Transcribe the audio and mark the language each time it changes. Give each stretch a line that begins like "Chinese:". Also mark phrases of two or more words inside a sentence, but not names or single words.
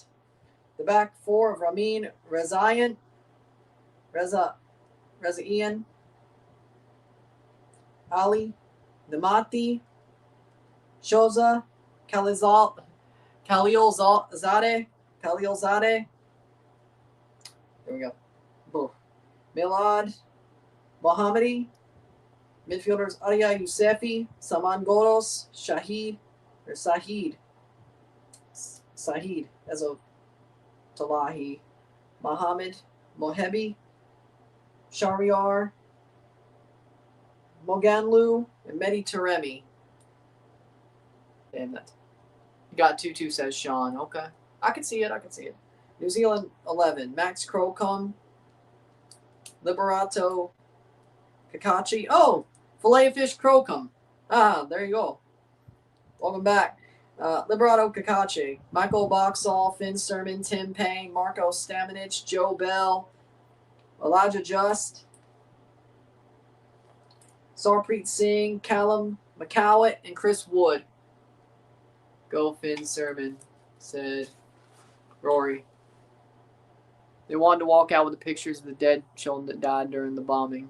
English: The back four of Ramin Rezaian. Reza Ian. Ali Namati. Shoza Khalilzadeh. There we go. Boom. Milad Mohammadi. Midfielders Arya Yousefi, Saman Goros, Sahid, Ezo Talahi, Mohammed Mohebi, Shahriar, Moganlu, and Mehdi Taremi. Damn that. You got 2-2, says Sean. Okay. I can see it. New Zealand 11. Max Crocombe, Liberato Kakachi. Oh! Filet fish Crocombe. There you go. Welcome back. Liberato Kakachi, Michael Boxall, Finn Sermon, Tim Payne, Marco Staminich, Joe Bell, Elijah Just, Sarpreet Singh, Callum McCowett, and Chris Wood. Go Finn Sermon, said Rory. They wanted to walk out with the pictures of the dead children that died during the bombing.